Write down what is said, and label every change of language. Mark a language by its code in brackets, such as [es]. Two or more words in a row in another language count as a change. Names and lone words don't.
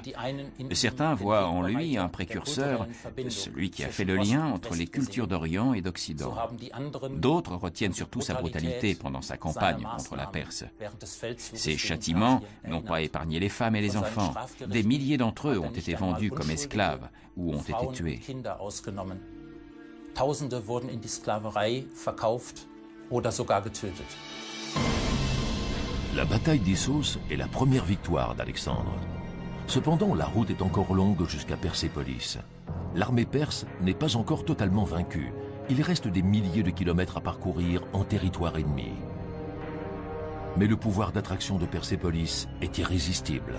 [fr] Certains voient en lui un précurseur, celui qui a fait le lien entre les cultures d'Orient et d'Occident. D'autres retiennent surtout sa brutalité pendant sa campagne contre la Perse. Ses châtiments n'ont pas épargné les femmes et les enfants. Des milliers d'entre eux ont été vendus comme esclaves ou ont été tués. [de] Tausende wurden in die Sklaverei verkauft oder sogar getötet. [fr] La bataille d'Issos est la première victoire d'Alexandre. Cependant, la route est encore longue jusqu'à Persépolis. L'armée perse n'est pas encore totalement vaincue. Il reste des milliers de kilomètres à parcourir en territoire ennemi. Mais le pouvoir d'attraction de Persépolis est irrésistible.